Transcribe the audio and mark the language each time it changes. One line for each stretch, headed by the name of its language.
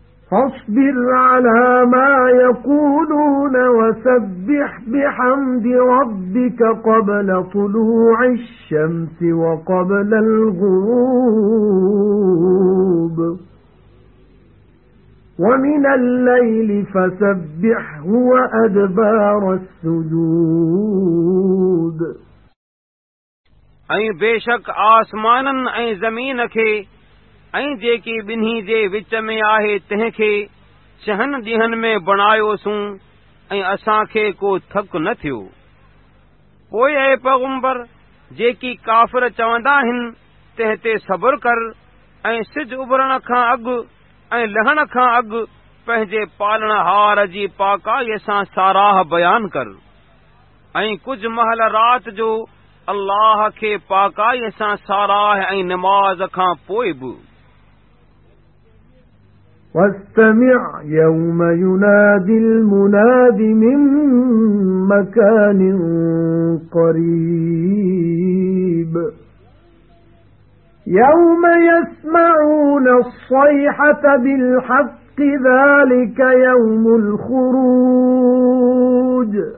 Arabic: فاصبر على ما يقولون وسبح بحمد ربك قبل طلوع الشمس وقبل الغروب ومن الليل فسبحه وأدبار السجود
Sindhi: أي بيشك آسمانا أي زمينك ऐं जेकी ॿिन्ही जे विच में आहे तंहिंखे छहनि ॾींहनि में बणायोसूं ऐं असांखे को थक न थियो पोइ ऐं पैगंबर जेकी काफ़िर चवंदा आहिनि तंहिं ते सब्र कर ऐं सिज उभरण खां अॻु ऐं लहण खां अॻु पंहिंजे पालणहार जी पाकाईअ सां साराह बयान कर ऐं कुझु महल राति जो अल्लाह खे पाकाईअ सां साराह ऐं निमाज़ खां पोइ बि
Arabic: واستمع يوم ينادي المنادي من مكان قريب يوم يسمعون الصيحة بالحق ذلك يوم الخروج